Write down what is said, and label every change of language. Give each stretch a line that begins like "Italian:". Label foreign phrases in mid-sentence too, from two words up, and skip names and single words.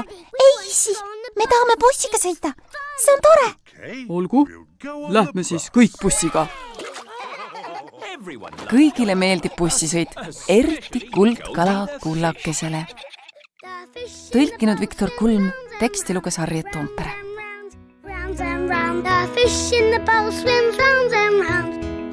Estonian: Ei, issi, me tahame bussiga sõita. See on tore. Olgu, lähme siis kõik bussiga. Kõigile meeldib bussisõit, eriti kuldkala kullakesele. Tõlkinud Viktor Kulm, teksti luges Harriet Toompere.
English: Round and round, the fish in the bowl swims round and round.